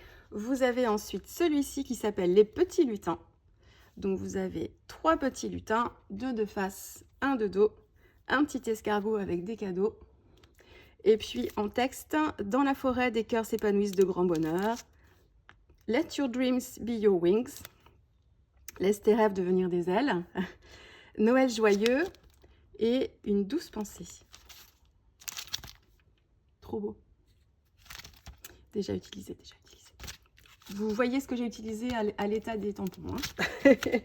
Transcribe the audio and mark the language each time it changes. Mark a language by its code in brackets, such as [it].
[fr] Vous avez ensuite celui-ci qui s'appelle Les Petits Lutins. Donc vous avez 3 petits lutins, 2 de face, 1 de dos, un petit escargot avec des cadeaux. Et puis en texte, dans la forêt, des cœurs s'épanouissent de grand bonheur. [en] Let your dreams be your wings. [fr] Laisse tes rêves devenir des ailes. Noël joyeux et une douce pensée. Trop beau. Déjà utilisé. Vous voyez ce que j'ai utilisé à l'état des tampons. Hein.